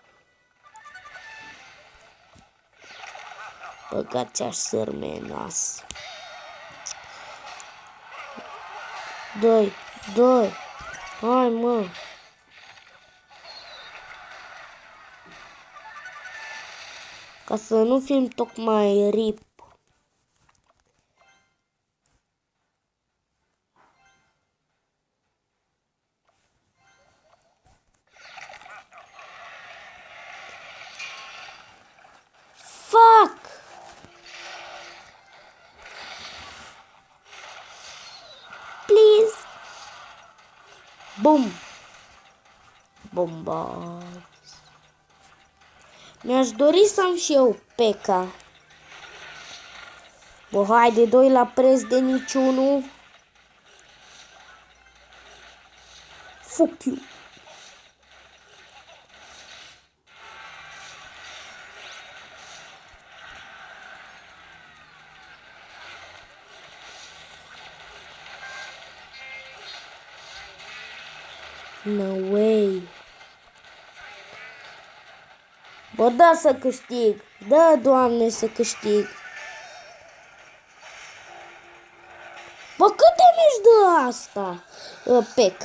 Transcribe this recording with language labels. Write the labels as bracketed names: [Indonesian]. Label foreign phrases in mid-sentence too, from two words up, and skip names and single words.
[Romanian] Băgați-aș sărme în nas. 2. Hai, mă. Ca să nu fim tocmai rip. Fuck! Please. Bum. Bomba. Mi-aș dori să am și eu P.K. Bă, haide, 2 la preț de niciunul. [English] Fuck you. No way. [Romanian] Bă, da să câștig. Da, Doamne, să câștig. Bă, cât damage dă asta? P.K.